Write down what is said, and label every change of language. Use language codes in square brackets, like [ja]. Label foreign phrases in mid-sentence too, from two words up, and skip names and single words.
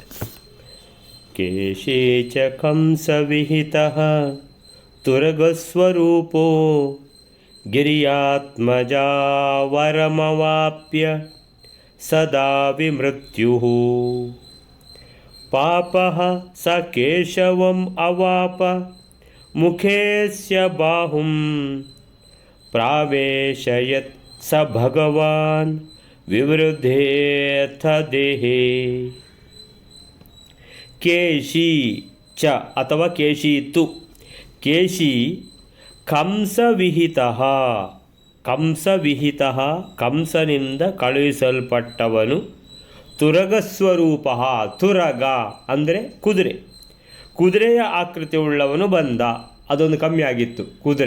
[sa] ಕೇಶೇ ಚ ಕಂಸ ವಿಹಿತಃ ತುರಗಸ್ವರೂಪೋ ಗಿರಿಯಾತ್ಮಜಾ ವರಮವಾಪ್ಯ ಸದಾ ವಿಮೃತ್ಯುಃ ಪಾಪಃ ಸ ಕೇಶವಂ ಅವಾಪ ಮುಖೇಸ್ಯ ಬಾಹುಂ ಪ್ರಾವೇಶಯತ್ ಸ ಭಗವಾನ್ ವಿವೃಧೇಥ ದೇಹೇ. ಕೇಶಿ ಚ ಅಥವಾ ಕೇಶೀತು. ಕೇಶಿ ಕಂಸವಿಹಿತಃ. [kn] ಕಂಸವಿಹಿತಃ ಕಂಸನಿಂದ ಕಳುಹಿಸಲ್ಪಟ್ಟವನು. ತುರಗಸ್ವರೂಪ. ತುರಗ ಅಂದರೆ ಕುದುರೆ. ಕುದುರೆಯ ಆಕೃತಿ ಉಳ್ಳವನು ಬಂದ. ಅದೊಂದು ಕಮ್ಮಿ ಆಗಿತ್ತು ಕುದುರೆ.